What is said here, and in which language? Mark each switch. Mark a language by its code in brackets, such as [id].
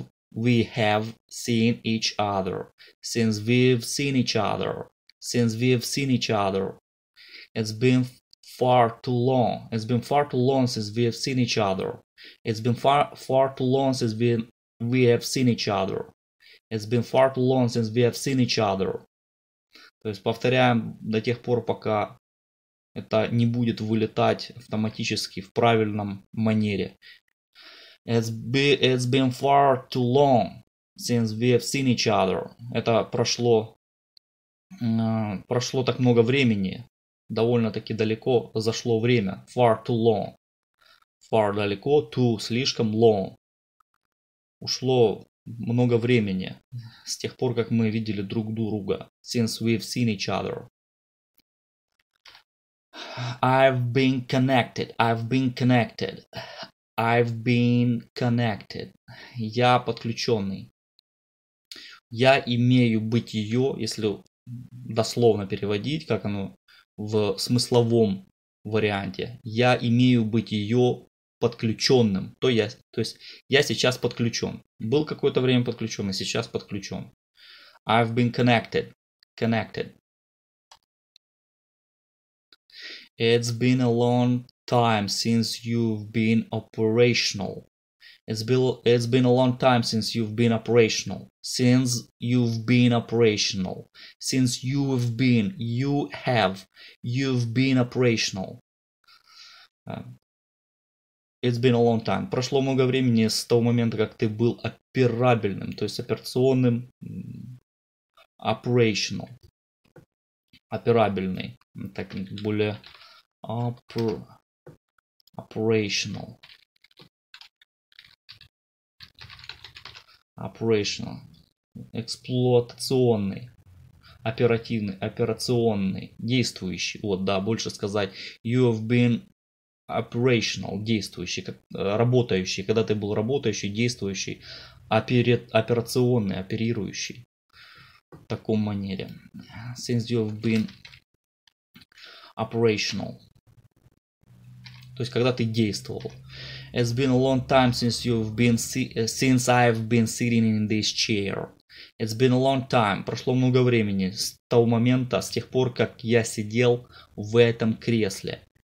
[en] We have seen each other. Since we've seen each other. It's been far too long. It's been far too long since we have seen each other. It's been far too long since we have seen each other. It's been far too long since we have seen each other. [ru] То есть повторяем до тех пор, пока это не будет вылетать автоматически в правильном манере. [en] It's been far too long since we have seen each other. [ru] Это прошло так много времени. Довольно-таки далеко зашло время. [en] Far too long. far далеко, too слишком, long. [ru] Ушло много времени с тех пор, как мы видели друг друга. [en] Since we've seen each other. I've been connected. I've been connected. I've been connected. [ru] Я подключенный. Я имею бытие, если дословно переводить, как оно в смысловом варианте. Я имею бытие подключенным. То есть я сейчас подключен. Был какое-то время подключен, и сейчас подключен. [en] I've been connected. Connected. It's been a long time since you've been operational. It's been a long time since you've been operational. Since you've been operational. Since you've been operational. It's been a long time. [ru] Прошло много времени с того момента, как ты был операбельным, то есть операционным. [en] Operational. Операбельный. [ru] Так более operational. Operational. Эксплуатационный. Оперативный. Операционный. Действующий. Вот, да, больше сказать. [en] You have been operational. [ru] Действующий. Работающий. Когда ты был работающий, действующий. Операционный. Оперирующий. В таком манере. [en] Since you have been operational. [ru] То есть, когда ты действовал. [en] It's been a long time since I've been sitting in this chair. It's been a long time. [ru] Прошло много времени с того момента, с тех пор, как я сидел в этом кресле.